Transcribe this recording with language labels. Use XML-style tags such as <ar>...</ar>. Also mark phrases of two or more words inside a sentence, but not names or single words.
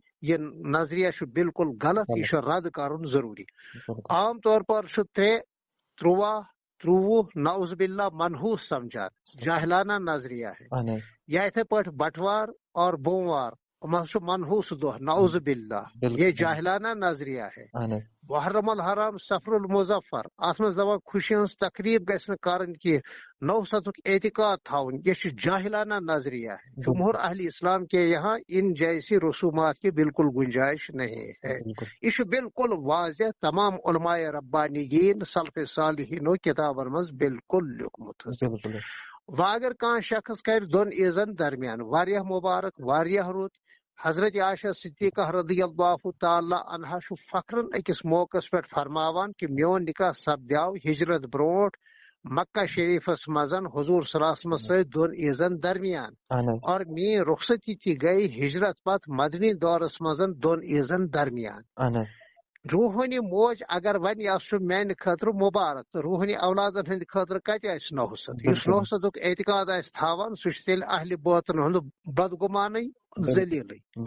<ks>یہ نظریہ چھُ بالکل غلط، یہ چھُ رد کرُن ضروٗری.</ks> <ur>عام طور پر</ur> <ks>چھُ 3 13 23 نعوذ باللہ منحوس سمجھان،</ks> <ur>جاہلانہ نظریہ ہے.</ur> <ks>یا یتھے پٲٹھۍ بٹوار اور بوموار یِم چھُ منحوس دۄہ،</ks> <ur>نعوذ باللہ یہ جاہلانہ نظریہ ہے.</ur> <ks>محرم الحرام سفر المظفر اتھ منٛز دپان خوشی ہٕنٛز تقریٖب گژھِ نہٕ کرٕنۍ کینٛہہ، نوسطُک اعتقاد تھاوُن، یہ چھُ</ks> <ur>جاہلانہ نظریہ ہے. جمہور اہل اسلام کے یہاں ان جیسی رسومات کی بالکل گنجائش نہیں ہے.</ur> <ks>یہ چھُ بالکل واضح تمام علماء ربانیین سلف صالحینو کتابن منٛز بالکل لیوکھمُت. وۄنۍ اگر کانٛہہ شخص کرِ دۄن عیٖزن درمیان واریاہ مبارک واریاہ رُت. حضرت عائشہ صدیقہ</ks> <ar>رضی اللہ تعالیٰ عنہا</ar> <ks>چھُ فخرن أکِس موقعس پٮ۪ٹھ فرماوان کہ میون نکاح سپدیو ہجرت برونٛٹھ مکہ شریفس منٛز حضور</ks> <ar>صلی اللہ علیہ وسلم</ar> <ks>سۭتۍ 2 عیٖزن درمیان، اور میٲنۍ رخصتی تہِ گٔیہِ ہجرت پتہٕ مدنی دورس منٛز 2 عیٖزن درمیان. روحانی موج اگر ون یہ چھُ میانہِ خٲطرٕ مبارک تہٕ روحانی اولادن ہٕنٛدِ خٲطرٕ کتہِ آسہِ نوحست. یُس نوحستُک اعتقاد آسہِ تھاوان سُہ چھُ تیٚلہِ اہلِ باطن ہُنٛد بدگمانٕے ذلیٖلٕے.</ks>